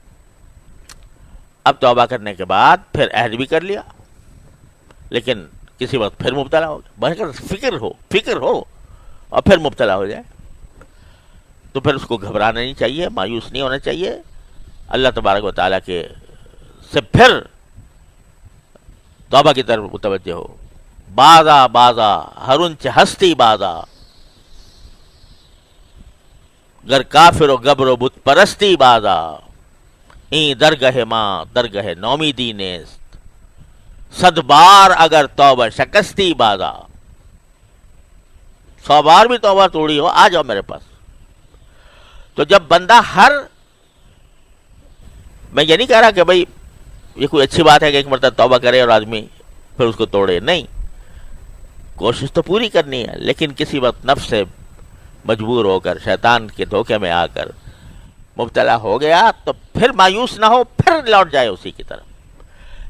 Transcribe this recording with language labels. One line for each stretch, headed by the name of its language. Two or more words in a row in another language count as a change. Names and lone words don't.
Urdu: اب توبہ کرنے کے بعد پھر عہد بھی کر لیا، لیکن کسی وقت پھر مبتلا ہو گیا، بہت فکر ہو اور پھر مبتلا ہو جائے، تو پھر اس کو گھبرانا نہیں چاہیے، مایوس نہیں ہونا چاہیے، اللہ تبارک و تعالیٰ کے سے پھر توبہ کی طرف متوجہ ہو۔
Persian: بازا ہرنچ ہستی بازا، گر کافر و گبر و بت پرستی بازا، این درگہ ماں درگہ نومیدی نیست، صد بار اگر توبہ شکستی بازا،
Urdu: 100 بار بھی توبہ توڑی ہو آ جاؤ میرے پاس۔ تو جب بندہ میں یہ نہیں کہہ رہا کہ بھائی یہ کوئی اچھی بات ہے کہ ایک مرتبہ توبہ کرے اور آدمی پھر اس کو توڑے، نہیں، کوشش تو پوری کرنی ہے، لیکن کسی وقت نفس سے مجبور ہو کر، شیطان کے دھوکے میں آ کر مبتلا ہو گیا تو پھر مایوس نہ ہو، پھر لوٹ جائے اسی کی طرف۔